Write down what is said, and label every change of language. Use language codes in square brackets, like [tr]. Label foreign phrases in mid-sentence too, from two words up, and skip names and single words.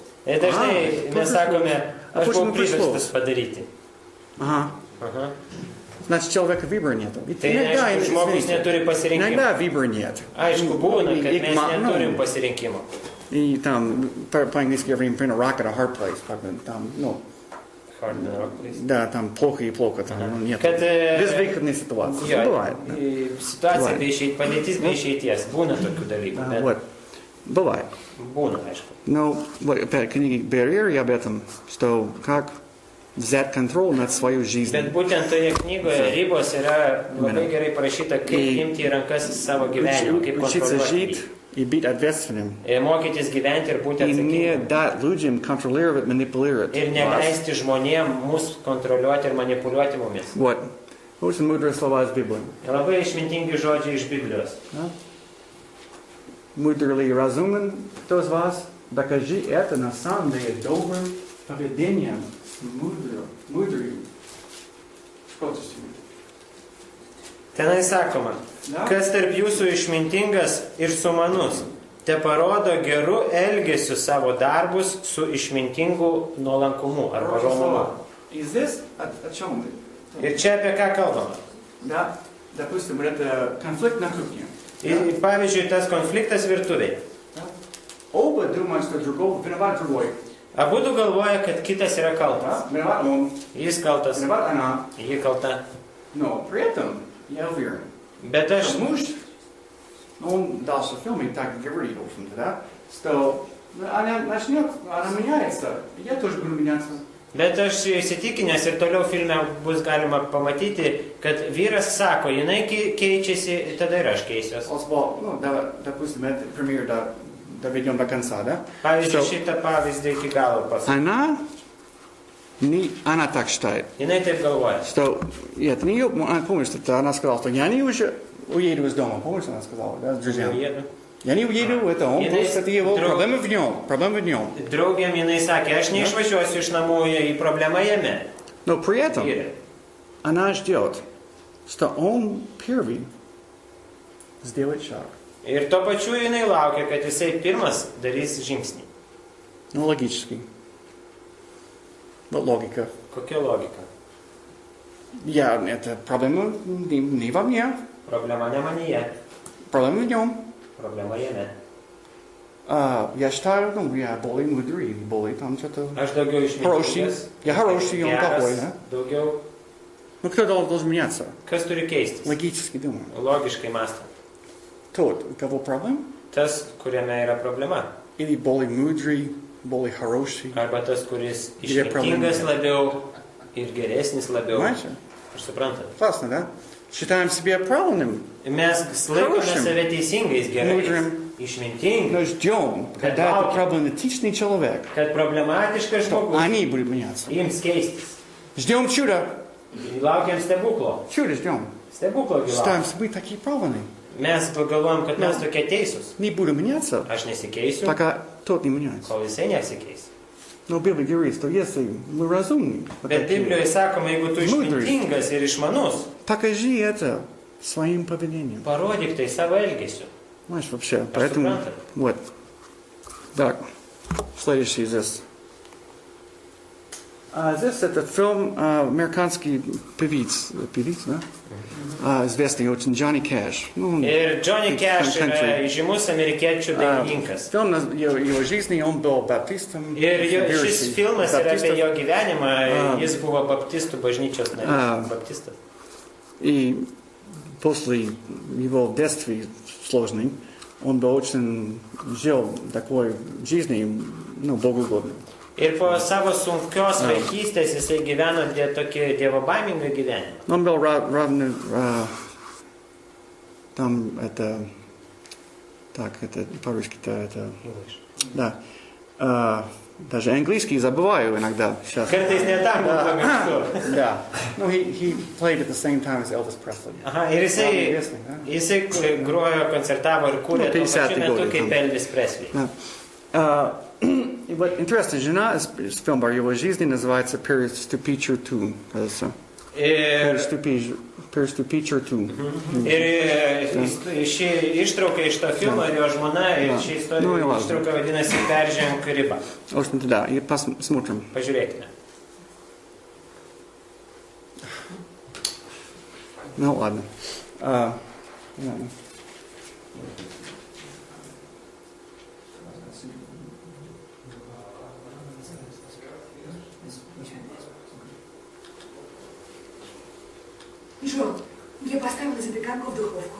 [lt] Ir dažnai mes sakome, aš buvau priverstas padaryti. [ru] Ага. [lt] Aha. [ru] Значит, человека выбора нет. [lt] Tai neaišku, žmogus neturi pasirinkimo. [ru] Иногда выбора нет. [lt] Aišku, būna, kad [ru] И- [lt] mes neturim pasirinkimo. [ru] И там, по-английски говорим, [en] a rock at a hard place. [ru] Как бы там, ну, [en] Hard rock, please. [ru] да, там плохо и плохо, там, ну, нет. [lt] Kad [ru] Безвыходной ситуации. [lt] jo, [ru] Бывает. Да. [lt] situacija [ru] Bывает. [lt] be išeities, padėtis be išeities. Būna tokių dalykų. [ru] Да, [lt] Bet [ru] вот. Бывает. [lt] būna, aišku. [ru] Но вот опять книги Берьер об этом, что как взять контроль над своей жизнью. [lt] Bet būtent toje knygoje ribos yra labai gerai parašyta, kaip imti į rankas savo gyvenimą, kaip [ru] Учиться [lt] kontroliuoti [ru] жить [lt] jį. [ru] и быть ответственным. [lt] Ir mokytis gyventi ir būti [ru] И не [lt] atsakingam. [ru] дать людям контролировать, манипулировать [lt] Ir [ru] вас. [lt] neleisti žmonėm mus kontroliuoti ir manipuliuoti mumis. [ru] Вот. Очень мудрые слова из Библии. [lt] Labai išmintingi žodžiai iš Biblijos. [ru] Да? Мудрый ли разумен кто из вас? Докажи это на самом деле добрым поведением с мудрым. [lt] Tenai sakoma, kas tarp jūsų išmintingas ir sumanus, te parodo geru elgesiu savo darbus su išmintingu nuolankumu arba romumu. [ru] И здесь о чем мы? [lt] Ir čia apie ką kalbama? [ru] Да, допустим, вот это конфликт на кухне. [lt] Ir, pavyzdžiui, tas konfliktas virtuviai. [ru] Да? Оба думают, что другого виноват другой. [lt] Abudu galvoja, kad kitas yra kaltas. [ru] Да? Виноват он, [lt] Jis kaltas, [ru] виноват она. [lt] ji kalta. [ru] Но при этом я уверен, [lt] Bet aš, [ru] что муж, он дальше в фильме так говорит, в общем-то, да, что она начнет, она меняется, и я тоже буду меняться. [lt] bet aš įsitikinęs ir toliau filme bus galima pamatyti, kad vyras sako, jinai keičiasi, tada ir aš keisiuos. [ru] Ну, допустим, это пример, да, доведем до конца, да? [lt] Pavyzdžiui, šitą pavyzdį iki galo pasakysiu. [ru] Она так считает, [lt] Jinai taip galvoja. [ru] что, это не ее, помнишь, что она сказала, что я не уже уеду из дома, помнишь, она сказала, да, с друзьями? [lt] Jedu. [ru] Я не уеду, это он, просто это его, проблема в нем, проблема в нем. [lt] Draugėm jinai sakė, aš neišvažiuosiu iš namų, į problemą jame. [ru] Но при этом [lt] Vyre. [ru] она ждет, что он первый сделает шаг. [lt] Ir tuo pačiu jinai laukia, kad jisai pirmas darys žingsnį. [ru] Ну, логически. Вот логика. [lt] Kokia logika? [ru] Это проблема не во мне, [lt] Problema ne manyje, [ru] проблема в нем. [lt] problema jame. [ru] Я считаю, я более мудрый, более там что-то... [lt] Aš daugiau [ru] Хороший. [lt] išmintingas. [ru] Я хороший, он плохой, да? [lt] Daugiau. [ru] Ну, кто должен меняться? [lt] Kas turi keistis? [ru] Логически думаю. [lt] Logiškai mąstant. [ru] Тот, у кого проблем, [lt] Tas, kuriame yra problema. [ru] или более мудрый, более хороший. [lt] Arba tas, kuris Yra problema. išmintingas labiau ir geresnis labiau. [ru] Понимаете? [lt] Aš suprantu. [ru] Классно, да? Считаем себя правильным, [lt] Mes laikome [ru] Хорошим. [lt] save teisingais, gerais, [ru] Mudrым. [lt] išmintingais, [ru] но ждем, когда это проблематичный человек, [lt] kad problematiškas [ru] что [lt] žmogus [ru] они будут меняться. [lt] ims keistis. [ru] Ждем чуда. [lt] Laukiam stebuklo. [ru] Чудо ждем. [lt] Stebuklo gyvenam. [ru] Считаем себя такие правильные. [lt] Mes galvojam, kad mes tokie teisūs. [ru] Не будем меняться, [lt] Aš nesikeisiu, [ru] пока тот не меняется. [lt] kol jisai nesikeis. [ru] Но Библия говорит, что если мы разумны, вот [lt] Bet [ru] такие, [lt] Biblijoje sakoma, jeigu tu Mudrus. išmintingas ir išmanus, [ru] покажи это своим поведением. [lt] parodyk tai savo elgesiu. [ru] Знаешь, вообще, поэтому... [lt] супранта. [ru] Вот. Так, следующий здесь. Здесь этот фильм американский певец, да? Известный очень Джонни Кэш. Ну, [lt] Ir Johnny Cash yra country. žymus amerikiečių dainininkas. [ru] Фильм его жизни, он был баптистом. [lt] Ir šis filmas yra apie jo gyvenimą, [ru] А. [lt] jis buvo baptistų bažnyčios [ru] А. [lt] narys. Baptistas. [ru] И после его детства сложный, он был очень жил такой жизнью, ну, богоугодной. [lt] Ir po savo sunkios vaikystės jisai gyveno tokį dievobaimingą gyvenimą. [ru] Он был равный, там это, так, это по-русски-то это, да, даже английский забываю иногда сейчас. [lt] Kartais ne tam pamirštu. [ru] Да, ну, [en] he played at the same time as Elvis Presley. [lt] Aha, ir jisai, [ru] Известный, да? [lt] jisai grojo, koncertavo ir kūrė Nu, tuo pačiu 50-ieji metu [ru] годы [lt] kaip [ru] там. [lt] Elvis Presley. [ru] Да. И вот интересно, жена из фильма его жизни называется «Переступичер 2». кажется. [lt] Ir [ru] «Переступичер 2». [lt] Ir ši ištrauka iš to filmo ir jo žmona, ir ši Nu, istorija jau ладно. ištrauka vadinasi Peržengk ribą. [ru] В общем-то, да, и посмотрим. [lt] Pažiūrėkime. [ru] Ну, ладно. Ладно. Джон, я поставила запеканку в духовку.